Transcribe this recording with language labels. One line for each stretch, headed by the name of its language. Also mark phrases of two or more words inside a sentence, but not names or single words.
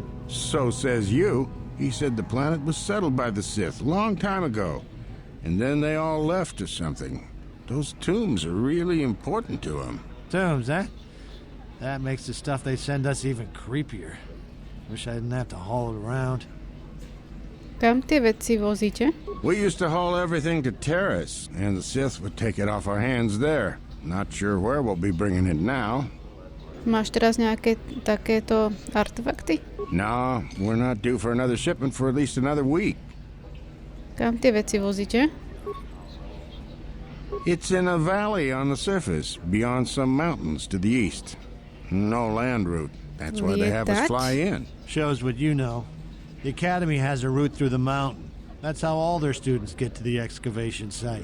English: So says you. He said the planet was settled by the Sith a long time ago. And then they all left or something. Those tombs are really important to him. Tombs, eh? That makes the stuff they send us even creepier. Wish I didn't have to haul it around.
Slovak: Kam tie veci vozíte?
English: We used to haul everything to Terrace, and the Sith would take it off our hands there. Not sure where we'll be bringing it now.
Slovak: Máš teraz nejaké takéto artefakty?
English: No, we're not due for another shipment for at least another week.
Slovak: Kam tie veci vozíte?
English: It's in a valley on the surface, beyond some mountains to the east. No land route. That's why they have us fly in. Shows what you know. The Academy has a route through the mountain. That's how all their students get to the excavation site.